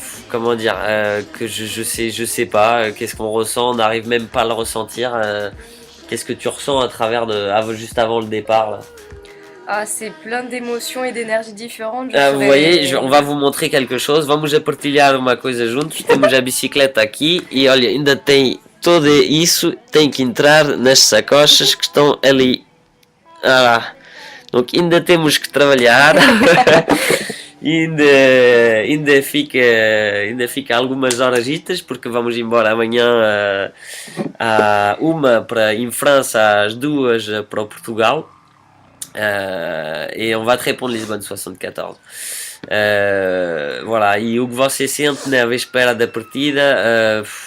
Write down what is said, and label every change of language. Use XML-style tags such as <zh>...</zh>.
<fr>Comment dire, que je sais pas, qu'est-ce qu'on ressent, on n'arrive même pas à le ressentir. Qu'est-ce que tu ressens à travers juste avant le départ là? Ah, c'est plein d'émotions et d'énergies différentes. Vous voyez, on va vous montrer quelque chose.</fr> <pt>Vamos a partilhar uma coisa juntos. Temos a bicicleta aqui e olha, ainda tem tudo isso, tem que entrar nas sacochas que estão ali. Donc ainda temos que trabalhar. ainda fica algumas horasitas porque vamos embora amanhã à 1 em França, às 2 para o Portugal.</pt> <fr>Et on va te répondre Lisbonne 74.</fr> <pt>Voilà, e o que você sente na véspera da partida?</pt>